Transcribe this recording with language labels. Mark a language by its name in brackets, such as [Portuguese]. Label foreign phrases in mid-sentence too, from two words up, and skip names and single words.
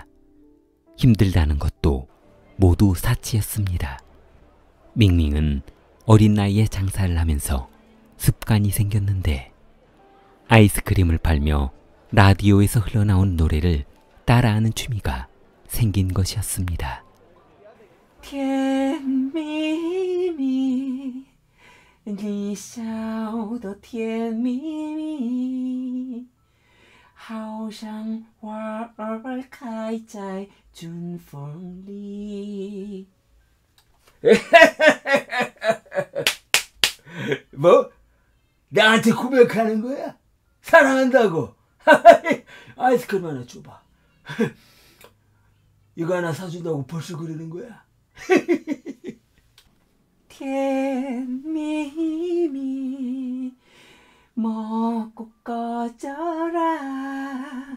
[Korean] 힘들다는 것도 모두 사치였습니다. 밍밍은 어린 나이에 장사를 하면서 습관이 생겼는데 아이스크림을 팔며 라디오에서 흘러나온 노래를 따라하는 취미가 생긴 것이었습니다. [Chinese] 甜蜜蜜，你笑得甜蜜蜜，好像花儿开在春风里。 [Korean] 뭐? 나한테 고백하는 거야? 사랑한다고. 아이스크림 하나 줘봐. 이거 하나 사준다고 벌써 그러는 거야? 甜蜜蜜 먹고 꺼져라.